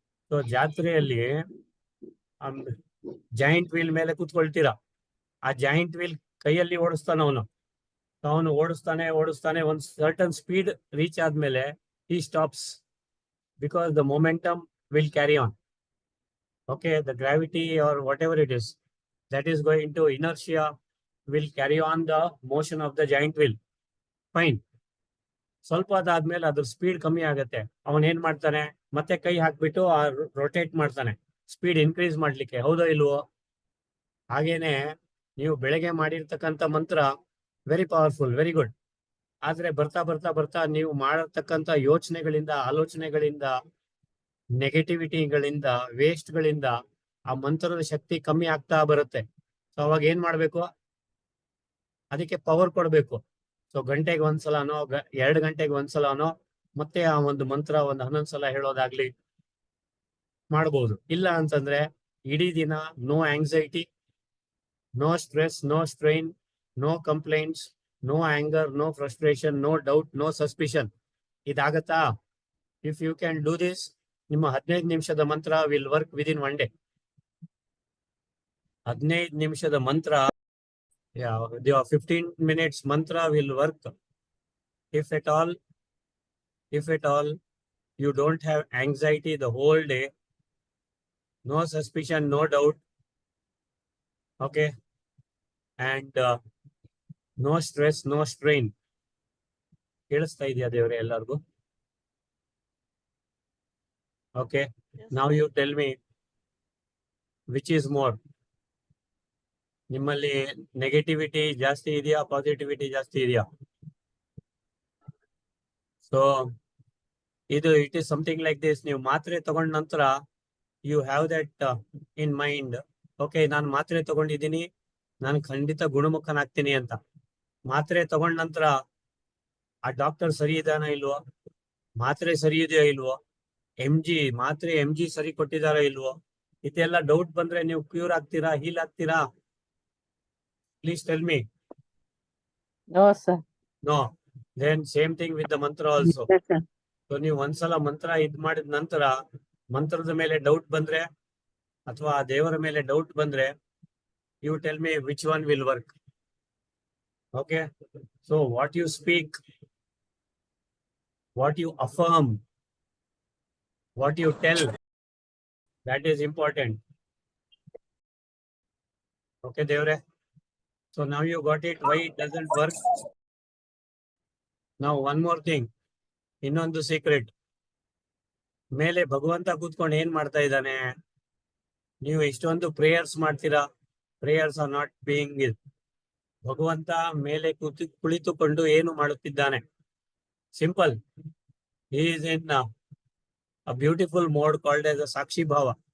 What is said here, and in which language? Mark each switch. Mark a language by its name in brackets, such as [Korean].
[Kannada] So ಜಾತ್ರೆಯಲ್ಲಿ giant wheel ಮೇಲೆ ಕೂತ್ಕೊಳ್ತೀರಾ. ಆ ಜಾಯಿಂಟ್ ವೀಲ್ ಕೈಯಲ್ಲಿ ಓಡಿಸ್ತಾನೆ ಅವನು ಓಡಿಸ್ತಾನೆ ಒಂದು ಸರ್ಟನ್ ಸ್ಪೀಡ್ ರೀಚ್ ಆದ್ಮೇಲೆ [English] he stops because the momentum will carry on. Okay, the gravity or whatever it is that is going to inertia will carry on the motion of the giant wheel. Fine. [Kannada] ಸ್ವಲ್ಪ ಅದಾದ್ಮೇಲೆ ಅದ್ರ speed ಕಮ್ಮಿ ಆಗುತ್ತೆ. ಅವನ್ ಏನ್ ಮಾಡ್ತಾನೆ, ಮತ್ತೆ ಕೈ ಹಾಕ್ಬಿಟ್ಟು ರೊಟೇಟ್ ಮಾಡ್ತಾನೆ ಸ್ಪೀಡ್ ಇನ್ಕ್ರೀಸ್ ಮಾಡ್ಲಿಕ್ಕೆ. ಹೌದೋ ಇಲ್ವೋ? ಹಾಗೇನೆ ನೀವು ಬೆಳಗ್ಗೆ ಮಾಡಿರ್ತಕ್ಕಂಥ ಮಂತ್ರ ವೆರಿ ಪವರ್ಫುಲ್, ವೆರಿ ಗುಡ್. ಆದ್ರೆ ಬರ್ತಾ ನೀವು ಮಾಡತಕ್ಕಂಥ ಯೋಚನೆಗಳಿಂದ, ಆಲೋಚನೆಗಳಿಂದ, ನೆಗೆಟಿವಿಟಿಗಳಿಂದ, ವೇಸ್ಟ್ಗಳಿಂದ ಆ ಮಂತ್ರದ ಶಕ್ತಿ ಕಮ್ಮಿ ಆಗ್ತಾ ಬರುತ್ತೆ. ಸೊ ಅವಾಗ ಏನ್ ಮಾಡ್ಬೇಕು? ಅದಕ್ಕೆ ಪವರ್ ಕೊಡ್ಬೇಕು. ಸೊ ಗಂಟೆಗೆ ಒಂದ್ಸಲನೋ 2 ಗಂಟೆಗೆ ಒಂದ್ಸಲನೋ ಮತ್ತೆ ಆ ಒಂದು ಮಂತ್ರ 11 ಸಲ ಹೇಳೋದಾಗ್ಲಿ ಮಾಡಬಹುದು. ಇಲ್ಲ ಅಂತಂದ್ರೆ ಇಡೀ ದಿನ [English] No anxiety, no stress, no strain, no complaints, no anger, no frustration, no doubt, no suspicion. [Kannada] ಇದಾಗತ್ತಾ? [English] if you can do this, [Kannada] ನಿಮ್ಮ 15 ನಿಮಿಷದ ಮಂತ್ರ [English] Will work within 1 day. [Kannada] 15 ನಿಮಿಷದ ಮಂತ್ರ, [English] 15 minutes mantra will work. If at all you don't have anxiety the whole day, no suspicion, no doubt, okay, and no stress, no strain. [Kannada] ಕೇಳಿಸ್ತಾ ಇದೆಯಾ ದೇವರೇ ಎಲ್ಲರಿಗೂ? [English] Okay, now you tell me which is more. [Kannada] ನಿಮ್ಮಲ್ಲಿ negativity ಜಾಸ್ತಿ ಇದೆಯಾ, positivity ಜಾಸ್ತಿ ಇದೆಯಾ? [English] So it is something like this. [Kannada] ನೀವು ಮಾತ್ರೆ ತಗೊಂಡ ನಂತರ [English] you have that in mind, okay, [Kannada] ನಾನು ಮಾತ್ರೆ ತಗೊಂಡಿದ್ದೀನಿ, ನಾನು ಖಂಡಿತ ಗುಣಮುಖನಾಗ್ತೀನಿ ಅಂತ. ಮಾತ್ರೆ ತಗೊಂಡ ನಂತರ ಆ ಡಾಕ್ಟರ್ ಸರಿ ಇದಾನ ಇಲ್ವೋ, ಮಾತ್ರೆ ಸರಿ ಇದೆಯೋ ಇಲ್ವೋ, ಮಾತ್ರೆ MG ಸರಿ ಕೊಟ್ಟಿದಾರೋ ಇಲ್ವೋ, ಇದೆಲ್ಲ ಡೌಟ್ ಬಂದ್ರೆ ನೀವು ಕ್ಯೂರ್ ಆಗ್ತೀರಾ, ಹೀಲ್ ಆಗ್ತೀರಾ? [English] Please tell me. No, sir. No. Then same thing with the mantra also. Yes, sir. [Kannada] So ನೀವು ಒಂದ್ಸಲ ಮಂತ್ರ ಮಾಡಿದ ನಂತರ ಮಂತ್ರದ ಮೇಲೆ ಡೌಟ್ ಬಂದ್ರೆ ಅಥವಾ ಆ ದೇವರ ಮೇಲೆ ಡೌಟ್ ಬಂದ್ರೆ [English] you tell me which one will work. Okay. So what you speak, what you affirm, what you tell, that is important. Okay, devare. So now you got it, why it doesn't work. Now one more thing, [Kannada] ಇನ್ನೊಂದು secret. ಮೇಲೆ ಭಗವಂತ ಕೂತ್ಕೊಂಡು ಏನ್ ಮಾಡ್ತಾ ಇದ್ದಾನೆ? ನೀವು ಇಷ್ಟೊಂದು prayers ಮಾಡ್ತೀರಾ, [English] Prayers are not being it. [Kannada] ಭಗವಂತ ಮೇಲೆ ಕುಳಿತುಕೊಂಡು ಏನು ಮಾಡುತ್ತಿದ್ದಾನೆ? [English] Simple, he is in a beautiful mode called as a ಸಾಕ್ಷಿ ಭಾವ.